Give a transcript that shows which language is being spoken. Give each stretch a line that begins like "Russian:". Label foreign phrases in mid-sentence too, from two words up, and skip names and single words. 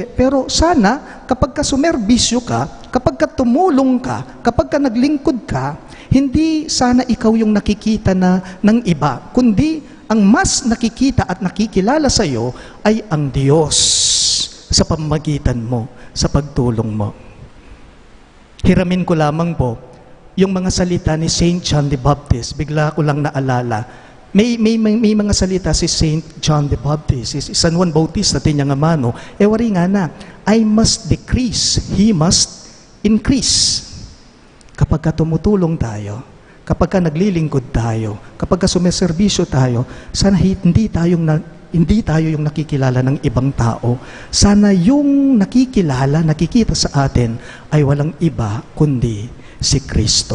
Filipino: Pero sana, kapag ka sumerbisyo ka, kapag ka tumulong ka, kapag ka naglingkod ka, hindi sana ikaw yung nakikita na ng iba, kundi ang mas nakikita at nakikilala sa iyo ay ang Diyos sa pamamagitan mo, sa pagtulong mo. Hiramin ko lamang po, yung mga salita ni Saint John the Baptist, bigla ko lang naalala. May mga salita si Saint John the Baptist, si San Juan Bautista, tinyang amano, wari nga na,
English: I must decrease, he must increase.
Filipino: Kapag ka tumutulong tayo, kapag ka naglilingkod tayo, kapag ka sumeserbisyo tayo, sana hindi tayo yung nakikilala ng ibang tao. Sana yung nakikita sa atin ay walang iba kundi si Kristo.